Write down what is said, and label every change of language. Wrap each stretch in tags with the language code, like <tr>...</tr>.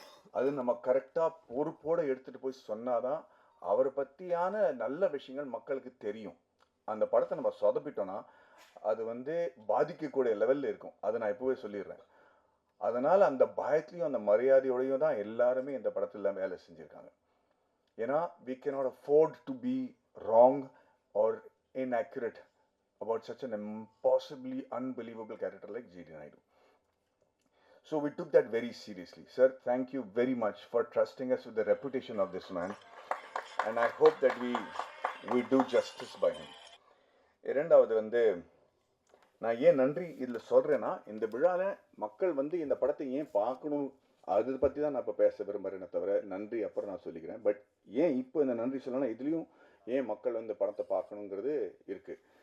<ta>அது நம்ம கரெக்டாக பொறுப்போடு எடுத்துகிட்டு போய் சொன்னாதான் அவரை பற்றியான நல்ல விஷயங்கள் மக்களுக்கு தெரியும். அந்த படத்தை நம்ம சொதப்பிட்டோன்னா அது வந்து பாதிக்கக்கூடிய லெவலில் இருக்கும். அதை நான் இப்போவே சொல்லிடுறேன். அதனால் அந்த பயத்துலையும் அந்த மரியாதையோடையும் தான் எல்லாருமே இந்த படத்தில் வேலை செஞ்சுருக்காங்க.</ta> <en>ஏன்னா we cannot afford to be wrong or inaccurate about such an impossibly unbelievable character like G.D. Naidu. So we took that very seriously. Sir, thank you very much for trusting us with the reputation of this man. And I hope that we do justice by him.</en> <ta>இரண்டாவது வந்து நான் ஏன் நன்றி இதில் சொல்கிறேன்னா, இந்த விழாவில் மக்கள் வந்து இந்த படத்தை ஏன் பார்க்கணும் அதை பற்றி தான் நான் இப்போ பேச விரும்புகிறேனே தவிர நன்றி அப்புறம் நான் சொல்லிக்கிறேன். பட் ஏன் இப்போ இந்த நன்றி சொல்லணும்னா இதுலேயும் ஏன் மக்கள் வந்து படத்தை பார்க்கணுங்கிறது இருக்குது.</ta>